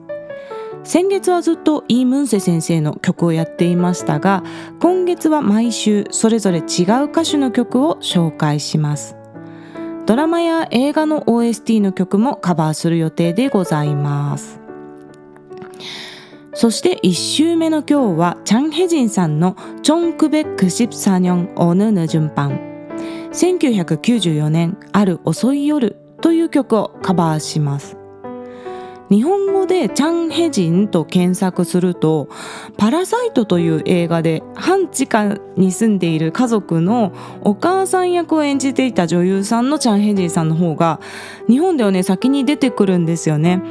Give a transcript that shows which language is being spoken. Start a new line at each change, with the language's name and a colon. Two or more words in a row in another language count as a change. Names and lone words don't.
Japanese: 先月はずっとイ・ムンセ先生の曲をやっていましたが、今月は毎週それぞれ違う歌手の曲を紹介します。ドラマや映画の OST の曲もカバーする予定でございます。そして1週目の今日はチャンヘジンさんの 1994년 어느 늦은 밤、1994 年ある遅い夜という曲をカバーします。日本語でチャンヘジンと検索すると、パラサイトという映画で半地下に住んでいる家族のお母さん役を演じていた女優さんのチャンヘジンさんの方が日本ではね先に出てくるんですよね。